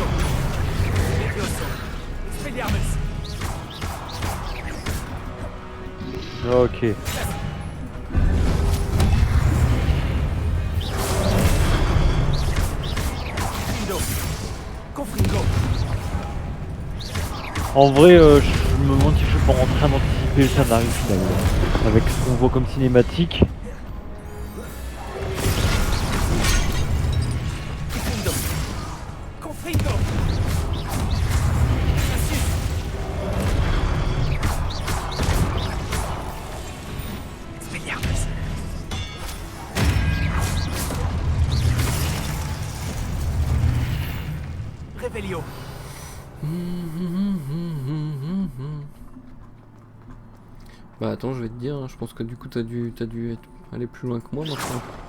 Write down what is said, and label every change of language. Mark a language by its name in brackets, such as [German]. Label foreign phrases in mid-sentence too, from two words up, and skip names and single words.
[French] Levioso. Expelliarmus. Ok. Findo. Confringo. En vrai, je me demande si je suis pas en train d'anticiper le scénario final. Avec ce qu'on voit comme cinématique. Findo. Confringo. Glacius. Expelliarmus. Réveillon. Bah attends je vais te dire, hein, je pense que du coup t'as dû aller plus loin que moi maintenant.